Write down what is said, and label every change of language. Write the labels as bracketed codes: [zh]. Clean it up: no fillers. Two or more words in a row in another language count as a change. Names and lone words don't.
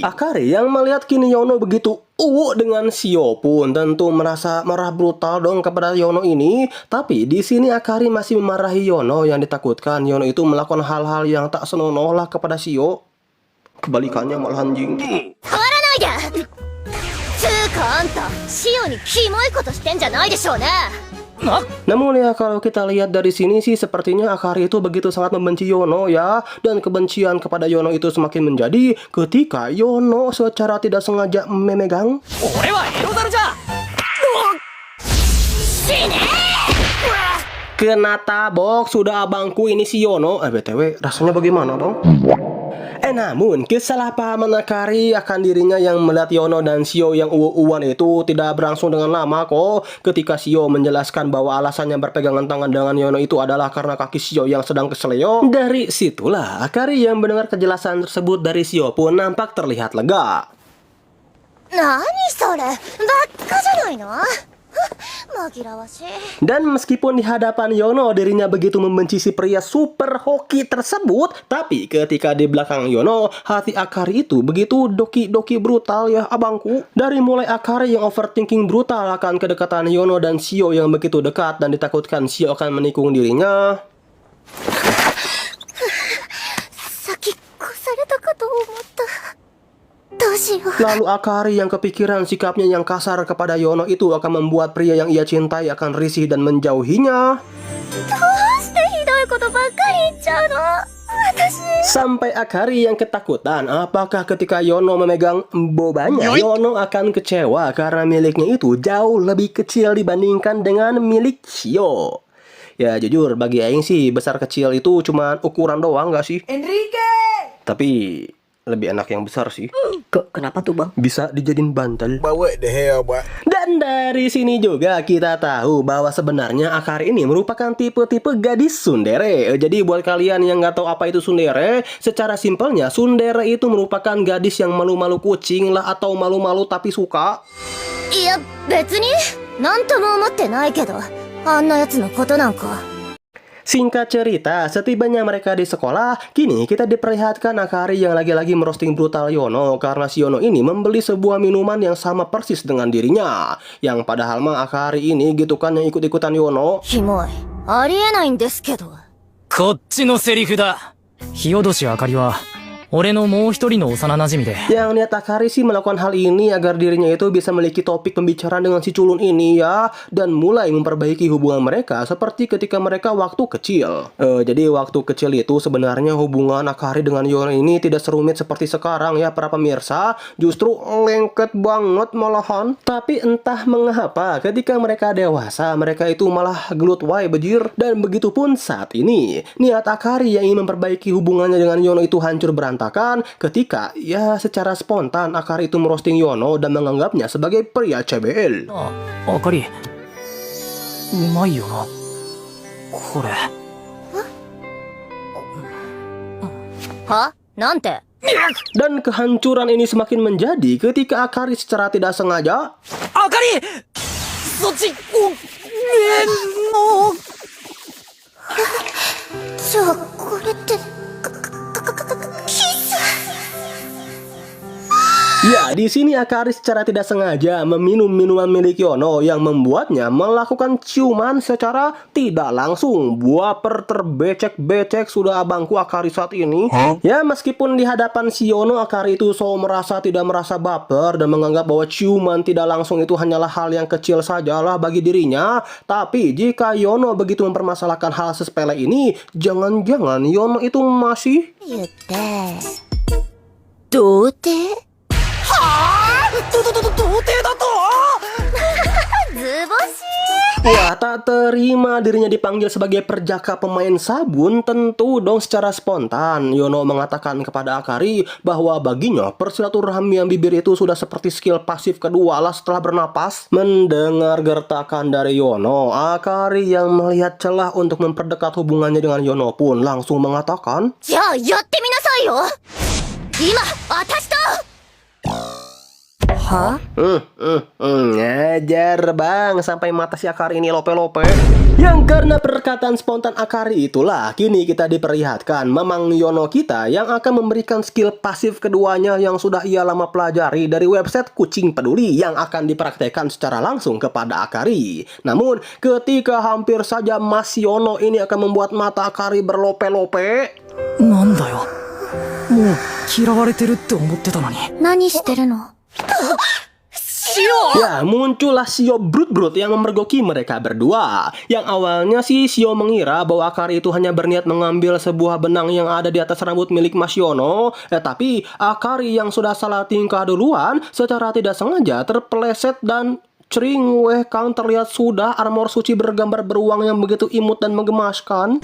[id] Akari yang melihat kini Yono begitu dengan Shio pun tentu merasa marah brutal dong kepada Yono ini. Tapi di sini Akari masih memarahi Yono yang ditakutkan Yono itu melakukan hal-hal yang tak senonoh lah kepada Shio. Kebalikannya malah anjing. [ja] 変わらないでつうかあんた、シオにキモいことしてんじゃないでしょうね。 [id] Namun ya kalau kita lihat dari sini sih sepertinya Akari itu begitu sangat membenci Yono ya. Dan kebencian kepada Yono itu semakin menjadi ketika Yono secara tidak sengaja memegang [ja] 俺はエロザルじゃ。 [id] kena tabok sudah abangku ini si Yono. BTW rasanya bagaimana bang? Namun kesalahpahaman Akari akan dirinya yang melihat Yono dan Shio yang uwan itu tidak berlangsung dengan lama kok. Ketika Shio menjelaskan bahwa alasannya berpegangan tangan dengan Yono itu adalah karena kaki Shio yang sedang keseleo. Dari situlah Akari yang mendengar kejelasan tersebut dari Shio pun nampak terlihat lega. [ja] 何それ、ばっかじゃないの。紛らわしい。 [id] Dan meskipun di hadapan Yono dirinya begitu membenci si pria super hoki tersebut, tapi ketika di belakang Yono, hati Akari itu begitu doki-doki brutal ya abangku. Dari mulai Akari yang overthinking brutal akan kedekatan Yono dan Shio yang begitu dekat dan ditakutkan Shio akan menikung dirinya. [ja] さっき越されたかと思った。どうしよう。 [id] Lalu Akari yang kepikiran sikapnya yang kasar kepada Yono itu akan membuat pria yang ia cintai akan risih dan menjauhinya. [ja] どうしてひどいことばっかり言っちゃうの。私。 [id] Sampai Akari yang ketakutan apakah ketika Yono memegang bobanya Yono akan kecewa karena miliknya itu jauh lebih kecil dibandingkan dengan milik Shio. Ya jujur bagi Aing sih besar kecil itu cuma ukuran doang gak sih? Enrique! Tapi lebih enak yang besar sih. Kenapa tuh bang? Bisa dijadiin bantal. [en] But what the hell, boy? [id] Dan dari sini juga kita tahu bahwa sebenarnya Akari ini merupakan tipe-tipe gadis tsundere. Jadi buat kalian yang nggak tahu apa itu tsundere, secara simpelnya tsundere itu merupakan gadis yang malu-malu kucing lah atau malu-malu tapi suka. [ja] いや、別になんとも思ってないけど、あんなやつのことなんか。 [id] Singkat cerita, setibanya mereka di sekolah, kini kita diperlihatkan Akari yang lagi-lagi merosting brutal Yono karena si Yono ini membeli sebuah minuman yang sama persis dengan dirinya. Yang padahal mah Akari ini gitu kan yang ikut-ikutan Yono. [ja] キモい。ありえないんですけど。こっちのセリフだ。日落あかりは、俺のもう一人の幼馴染で。 [id] Yang niat Akari sih melakukan hal ini agar dirinya itu bisa memiliki topik pembicaraan dengan si culun ini ya, dan mulai memperbaiki hubungan mereka seperti ketika mereka waktu kecil. Jadi waktu kecil itu sebenarnya hubungan Akari dengan Yono ini tidak serumit seperti sekarang ya para pemirsa, justru lengket banget malahan. Tapi entah mengapa ketika mereka dewasa mereka itu malah [jv] gelut wae [id] bejir, dan begitupun saat ini. Niat Akari yang ingin memperbaiki hubungannya dengan Yono itu hancur berantakan ketika ya secara spontan Akari itu merosting Yono dan menganggapnya sebagai pria CBL. [ja] あかり、うまいよな、これ。はなんて [id] Dan kehancuran ini semakin menjadi ketika Akari secara tidak sengaja [ja] あかり、そっち、もう。じゃあこれってキス [id] Ya, di sini Akari secara tidak sengaja meminum minuman milik Yono yang membuatnya melakukan ciuman secara tidak langsung. Buaper terbecek-becek sudah abangku Akari saat ini. Ya, meskipun di hadapan si Yono Akari itu tidak merasa baper dan menganggap bahwa ciuman tidak langsung itu hanyalah hal yang kecil sajalah bagi dirinya. Tapi jika Yono begitu mempermasalahkan hal sepele ini, jangan-jangan Yono itu masih [ja] 言って童貞図星 [id] Wah, tak terima dirinya dipanggil sebagai perjaka pemain sabun. Tentu dong secara spontan Yono mengatakan kepada Akari bahwa baginya persilaturahmian bibir itu sudah seperti skill pasif kedua lah setelah bernapas. Mendengar gertakan dari Yono, Akari yang melihat celah untuk memperdekat hubungannya dengan Yono pun langsung mengatakan, [ja] じゃあやってみなさいよ今私とは [id] Ngajar bang sampai mata si Akari ini lope-lope. Yang karena perkataan spontan Akari itulah kini kita diperlihatkan memang Yono kita yang akan memberikan skill pasif keduanya yang sudah ia lama pelajari dari website Kucing Peduli yang akan dipraktekkan secara langsung kepada Akari. Namun ketika hampir saja Mas Yono ini akan membuat mata Akari berlope-lope, [ja] なんだよ。もう嫌われてるって思ってたのに。何してるの [id] ya muncullah Shio Brut-Brut yang memergoki mereka berdua. Yang awalnya sih Shio mengira bahwa Akari itu hanya berniat mengambil sebuah benang yang ada di atas rambut milik Mas Yono. Tapi Akari yang sudah salah tingkah duluan secara tidak sengaja terpeleset dan cering [su] weh kang [id] terlihat sudah armor suci bergambar beruang yang begitu imut dan menggemaskan.